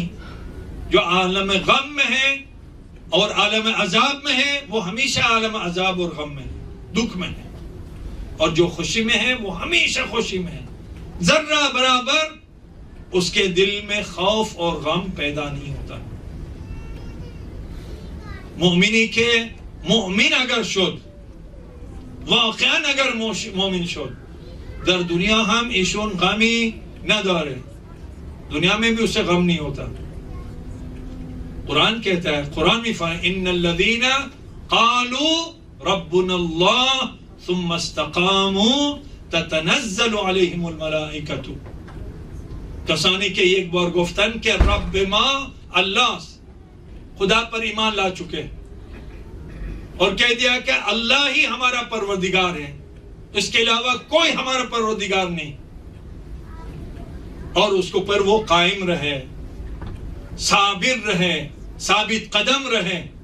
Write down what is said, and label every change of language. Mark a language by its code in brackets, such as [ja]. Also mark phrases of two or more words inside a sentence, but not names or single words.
[ur] جو عالم غم میں ہے اور عالم عذاب میں ہے وہ ہمیشہ عالم عذاب اور غم میں, دکھ میں ہے. اور جو خوشی میں ہے وہ ہمیشہ خوشی میں ہے. ذرہ برابر اس کے دل میں خوف اور غم پیدا نہیں ہوتا. [fa] مومنی کے مومن اگر شد, واقعا اگر مومن شد, در دنیا ہم ایشون غمی نداره, [ur] دنیا میں بھی اسے غم نہیں ہوتا. قرآن کہتا ہے, قرآن میں فرمایا [ar] ان الذین قالوا ربنا اللہ ثم استقاموا تتنزل علیہم الملائکۃ. [fa] کسانی کہ [ur] ایک بار [fa] گفتن کہ رب ما, [ur] اللہ خدا پر ایمان لا چکے اور کہہ دیا کہ اللہ ہی ہمارا پروردگار ہے, اس کے علاوہ کوئی ہمارا پروردگار نہیں, اور اس کے اوپر وہ قائم رہے, صابر رہے, ثابت قدم رہے.